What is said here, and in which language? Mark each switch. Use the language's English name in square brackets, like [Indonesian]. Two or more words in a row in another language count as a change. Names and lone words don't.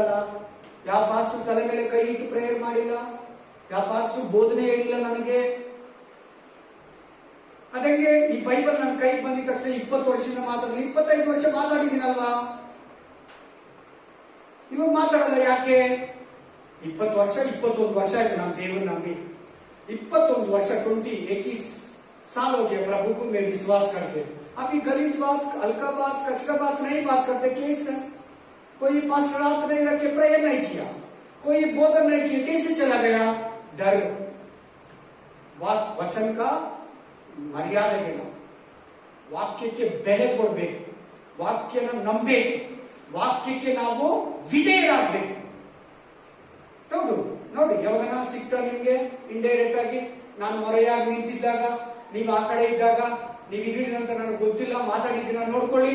[Kannada] ಯಾವ ಪಾಸ್ಟರ್ ತಲೆ ಮೇಲೆ ಕೈ ಇಟ್ಟು ಪ್ರೇಯರ್ ಮಾಡಿಲ್ಲ, ಯಾವ ಪಾಸ್ಟರ್ ಬೋಧನೆ ಹೇಳಿಲ್ಲ ನನಗೆ. ಅದಂಗೆ ಈ ಬೈಬಲ್ ನನ್ನ ಕೈಗೆ ಬಂದಿದ ತಕ್ಷಣ 20 ವರ್ಷದಿಂದ ಮಾತಾಡಲಿ, 25 ವರ್ಷ ಮಾತಾಡಿದ್ದೀನಲ್ವಾ, ಇವಾಗ ಮಾತಾಡಲ್ಲ. ಯಾಕೆ? 20 ವರ್ಷ 21 ವರ್ಷ ಆಯ್ತು ನಾನು ದೇವ್ರ ನಂಬಿ. [Hindi] 21 वर्ष 21 साल हो गया प्रभु को मैं विश्वास करके. अभी गलीज बात, हल्का बात, कचरा बात नहीं बात करते. कैसे? कोई पास्टर रात नहीं रखे प्रेयर नहीं किया, कोई बोधन नहीं किया, कैसे चला गया? डर. वचन का मर्यादा देना, [Kannada] ವಾಕ್ಯಕ್ಕೆ ಬೆಲೆ ಕೊಡಬೇಕು, ವಾಕ್ಯನ ನಂಬಬೇಕು, ವಾಕ್ಯಕ್ಕೆ ನಾವು ವಿಧೇಯರಾಗಬೇಕು. ಹೌದು ನೋಡಿ, ಯಾವಾಗ ಸಿಗ್ತಾ ನಿಮ್ಗೆ ಇಂಡೈರೆಕ್ಟ್ ಆಗಿ ನಾನು ಮೊರೆಯಾಗಿ ನಿಂತಿದ್ದಾಗ, ನೀವು ಆ ಕಡೆ ಇದ್ದಾಗ, ನೀವು ಇದ್ದೀರಿ ಅಂತ ನನಗೆ ಗೊತ್ತಿಲ್ಲ, ಮಾತಾಡಿದ್ದೀನ ನೋಡ್ಕೊಳ್ಳಿ.